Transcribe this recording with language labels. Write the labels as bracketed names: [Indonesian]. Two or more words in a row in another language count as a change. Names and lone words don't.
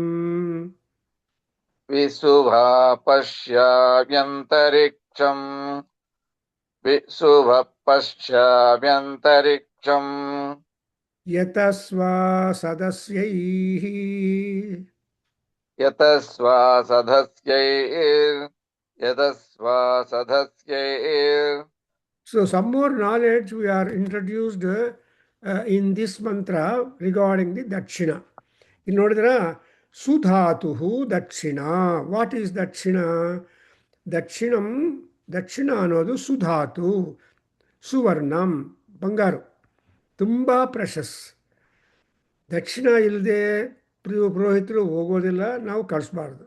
[Sanskrit] ವಿಸುಭಾ ಪಶ್ಯಾವ್ಯಂತರಿಕ್ಷಂ ವಿಸುಭ ಪಶ್ಯಾವ್ಯಂತರಿಕ್ಷಂ ಯತಸ್ವಾ ಸದಸ್ಯೈಃ ಯತಸ್ವಾ ಸದಸ್ಯೈರ್ ಯತಸ್ವಾ ಸದಸ್ಯೈರ್. [English] So some more knowledge we are introduced in this mantra regarding the dakshina. [Kannada] ಇಲ್ಲಿ ನೋಡಿದ್ರ ಸುಧಾತು ದಕ್ಷಿಣ. [English] What is dakshina? [Kannada] ದಕ್ಷಿಣಂ, ದಕ್ಷಿಣ ಅನ್ನೋದು ಸುಧಾತು, ಸುವರ್ಣಂ, ಬಂಗಾರು, ತುಂಬ ಪ್ರಶಸ್. ದಕ್ಷಿಣ ಇಲ್ಲದೆ ಪುರೋಹಿತರು ಹೋಗೋದಿಲ್ಲ, ನಾವು ಕಳಿಸ್ಬಾರ್ದು.